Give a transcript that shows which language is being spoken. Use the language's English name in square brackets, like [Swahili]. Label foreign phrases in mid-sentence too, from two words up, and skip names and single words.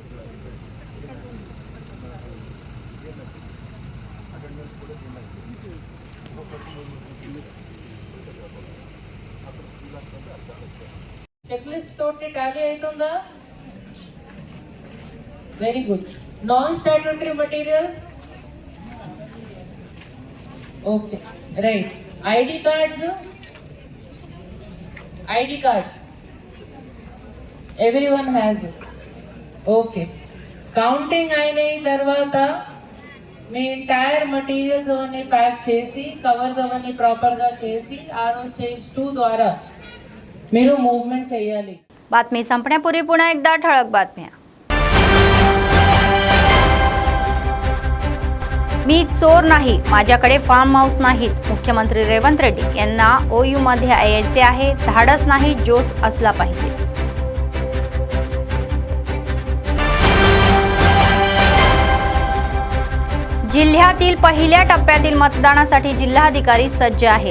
[English] check list [Telugu] తోటి టాలీ అవుతుందా? [English] very good. non statutory materials? okay right. ID cards? ID cards everyone has it. [Telugu] ఓకే, కౌంటింగ్ అయిన తర్వాత మీ [English] entire materials [Telugu] అవన్నీ ప్యాక్ చేసి కవర్స్ అవన్నీ ప్రాపర్గా చేసి ఆరో స్టేజ్ 2 ద్వారా మీరు మూవ్మెంట్ చేయాలి. [Marathi] बातमी संपण्यापूर्वी पुन्हा एकदा ठळक बातम्या. मी चोर नाही, माझ्याकडे फार्म हाऊस नाहीत. मुख्यमंत्री रेवंत रेड्डी यांना OU मध्ये यायचे आहे. धाडस नाही, जोश असला पाहिजे. जिल्ह्यातील पहिल्या टप्प्यातील मतदानासाठी जिल्हाधिकारी सज्ज आहे.